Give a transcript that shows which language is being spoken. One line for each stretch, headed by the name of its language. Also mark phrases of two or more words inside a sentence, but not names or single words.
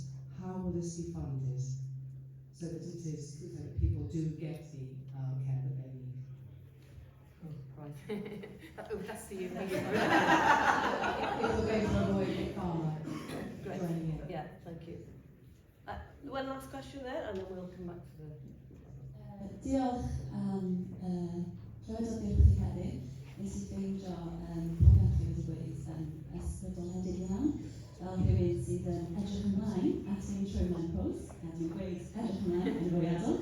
English: How will this be funded so that people do get the care that they need? Oh, that's for you. People are going to avoid Big Pharma joining in. Yeah, thank you. One last question there, and then we'll come back to the...
Welsh: Diolch Llywodraeth diolch i heddiw. Nes i ffeindio popeth chi wedi gweud yn ysbrydoledig iawn. Fel rhywun sydd yn edrych ymlaen at ein trwy menopause, a dwi'n gweud edrych ymlaen yn fwyadol.